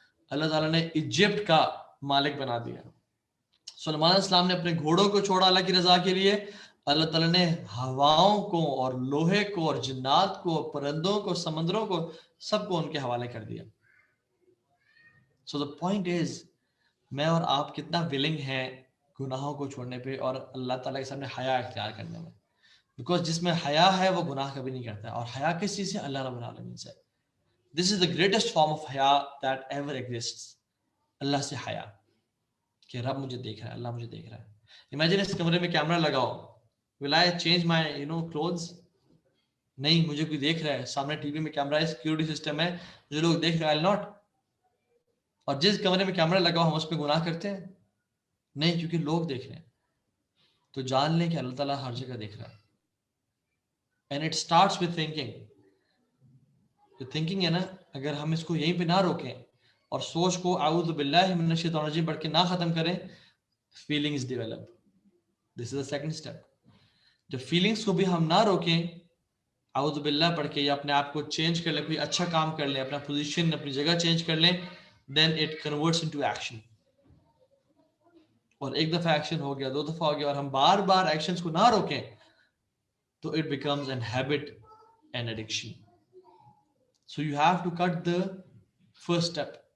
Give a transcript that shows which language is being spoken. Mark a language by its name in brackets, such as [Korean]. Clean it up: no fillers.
[Urdu] اللہ تعالیٰ نے ایجپٹ کا مالک بنا دیا. سلیمان علیہ السلام نے اپنے گھوڑوں کو چھوڑا اللہ کی رضا کے لیے, اللہ تعالیٰ نے ہواؤں کو اور لوہے کو اور جنات کو, پرندوں کو, سمندروں کو, سب کو ان کے حوالے کر دیا. [English] So the point is, [Urdu] میں اور آپ کتنا willing ہیں گناہوں کو چھوڑنے پہ اور اللہ تعالیٰ کے سامنے حیا اختیار کرنے میں. بیکاز جس میں حیا ہے وہ گناہ کبھی نہیں کرتا. اور حیا کس چیز سے؟ اللہ رب العالمین سے. [English] This is the greatest form of حیا that ever exists. [Urdu] اللہ سے حیا کہ رب مجھے دیکھ رہا ہے, اللہ مجھے دیکھ رہا ہے. [English] Imagine [Urdu] اس کمرے میں کیمرہ لگاؤ, [English] will I change my clothes? [Urdu] نہیں, مجھے کوئی دیکھ رہا ہے, سامنے ٹی وی میں کیمرہ ہے, سیکیورٹی سسٹم ہے, جو لوگ دیکھ رہے ہیں, [English] I'll not. [Urdu] اور جس کمرے میں کیمرہ لگاؤ ہم اس پہ گناہ کرتے ہیں؟ نہیں, کیونکہ لوگ دیکھ رہے ہیں. تو جان لیں کہ اللہ تعالیٰ ہر جگہ دیکھ رہا ہے. [English] And it starts with thinking. [Urdu] جو thinking ہے نا, اگر ہم اس کو یہیں پہ نہ روکیں اور سوچ کو [Arabic] اعوذ باللہ من الشیطان الرجیم [Urdu] پڑھ کے نہ ختم کریں, [English] feelings develop. This is the second step. [Urdu] جب feelings کو بھی ہم نہ روکیں, اعوذ باللہ پڑھ کے یا اپنے آپ کو چینج کر لیں, کوئی اچھا کام کر لیں, اپنا پوزیشن اپنی جگہ چینج کر لیں, [English] then it converts into action. [Urdu] اور ایک دفعہ ایکشن ہو گیا, 2 دفعہ ہو گیا, اور ہم بار بار ایکشنز کو نہ روکیں تو [English] it becomes an habit and addiction. So you have to cut the first step.